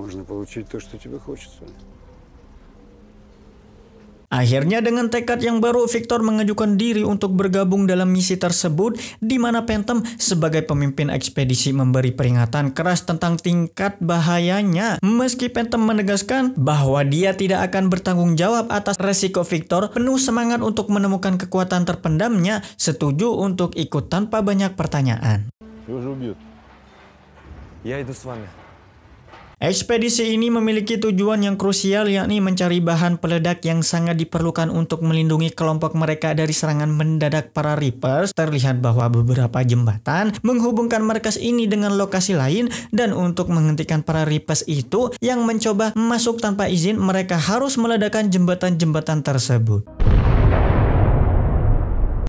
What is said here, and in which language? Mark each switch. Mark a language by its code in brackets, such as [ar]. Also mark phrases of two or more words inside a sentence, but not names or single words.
[id] Akhirnya dengan tekad yang baru, Victor mengajukan diri untuk bergabung dalam misi tersebut, di mana Phantom sebagai pemimpin ekspedisi memberi peringatan keras tentang tingkat bahayanya. Meski Phantom menegaskan bahwa dia tidak akan bertanggung jawab atas resiko, Victor penuh semangat untuk menemukan kekuatan terpendamnya, setuju untuk ikut tanpa banyak pertanyaan. [ru] Я иду с вами. [id] Ekspedisi ini memiliki tujuan yang krusial, yakni mencari bahan peledak yang sangat diperlukan untuk melindungi kelompok mereka dari serangan mendadak para Reapers. Terlihat bahwa beberapa jembatan menghubungkan markas ini dengan lokasi lain, dan untuk menghentikan para Reapers itu yang mencoba masuk tanpa izin, mereka harus meledakkan jembatan-jembatan tersebut.